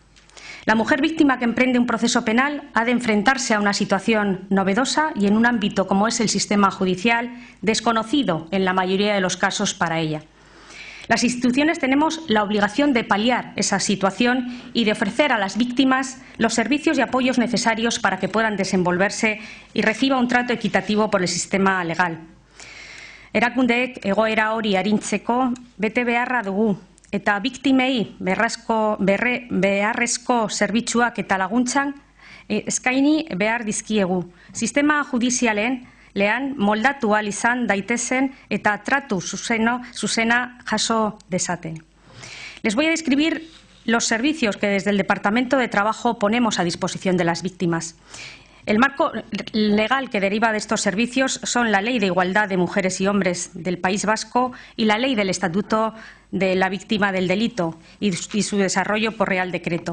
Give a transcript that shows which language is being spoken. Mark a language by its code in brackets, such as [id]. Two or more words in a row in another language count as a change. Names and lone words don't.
[es] La mujer víctima que emprende un proceso penal ha de enfrentarse a una situación novedosa y en un ámbito como es el sistema judicial, desconocido en la mayoría de los casos para ella. Las instituciones tenemos la obligación de paliar esa situación y de ofrecer a las víctimas los servicios y apoyos necesarios para que puedan desenvolverse y reciba un trato equitativo por el sistema legal. [eu] Erakundeek egoera hori arintzeko bete beharra dugu, eta biktimei beharrezko zerbitzuak eta laguntzak eskaini behar dizkiegu. Sistema judizialean moldatu ahal izan daitezen eta tratu zuzena jaso dezaten. [es] Les voy a describir los servicios que desde el Departamento de Trabajo ponemos a disposición de las víctimas. El marco legal que deriva de estos servicios son la Ley de Igualdad de Mujeres y Hombres del País Vasco y la Ley del Estatuto de la Víctima del Delito y su desarrollo por Real Decreto.